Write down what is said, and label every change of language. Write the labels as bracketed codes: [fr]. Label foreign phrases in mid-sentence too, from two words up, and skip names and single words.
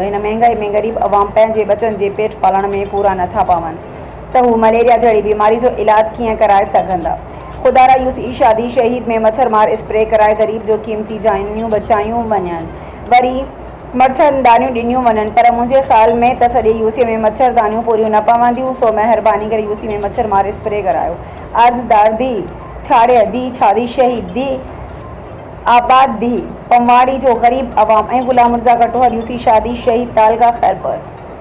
[sd] इन महंगाई में गरीब अवाम पंहिंजे बचन जे पेट पालण में पूरा नथा पवन त हू मलेरिया जड़ी बीमारी जो इलाज कीअं कराए सघंदा। खुदारा UC शादी शहीद में मच्छर मार स्प्रे कराए गरीब जो क़ीमती जानियूं बचायूं वञनि, वरी मच्छरदानियूं ॾिनियूं वञनि, पर मुंहिंजे ख़्याल में त सॼे UC में मच्छरदानियूं पूरियूं न पवंदियूं। सो महिरबानी करे UC में मच्छर मार स्प्रे करायो। अर्ज़दार दी छाड़े दी शादी शहीद दी आबाद दी पमवाड़ी जो गरीब अवाम। गुलाम मिर्ज़ा कटोहर UC शादी शहीद तालका खैरपुर।